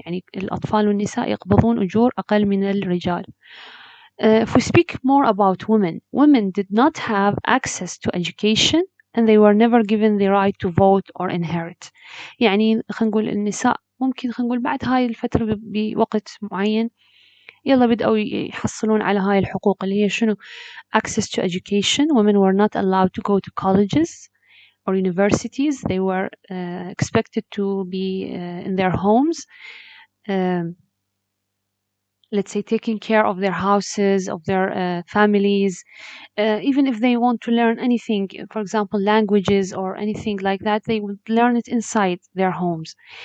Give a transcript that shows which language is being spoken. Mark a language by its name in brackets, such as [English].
[Arabic] يعني الأطفال والنساء يقبضون أجور أقل من الرجال. [English] If we speak more about women did not have access to education, and they were never given the right to vote or inherit. [Arabic] يعني خلينا نقول النساء ممكن خلينا نقول بعد هاي الفترة بوقت معين يلا بدأوا يحصلون على هاي الحقوق اللي هي شنو؟ [English] access to education. Women were not allowed to go to colleges or universities. They were expected to be in their homes, let's say taking care of their houses, of their families. Even if they want to learn anything, for example, languages or anything like that, they would learn it inside their homes.